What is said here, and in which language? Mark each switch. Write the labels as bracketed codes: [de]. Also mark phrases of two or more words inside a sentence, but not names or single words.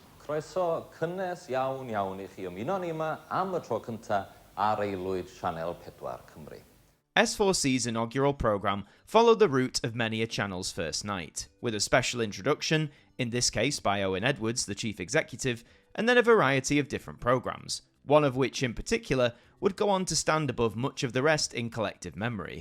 [cy] Croeso cynnes iawn iawn I chi ymuno ni yma am y tro cynta ar aelwyd Sianel 4 Cymru. [en] S4C's inaugural programme followed the route of many a channel's first night, with a special introduction, in this case by Owen Edwards, the chief executive, and then a variety of different programmes, one of which in particular would go on to stand above much of the rest in collective memory.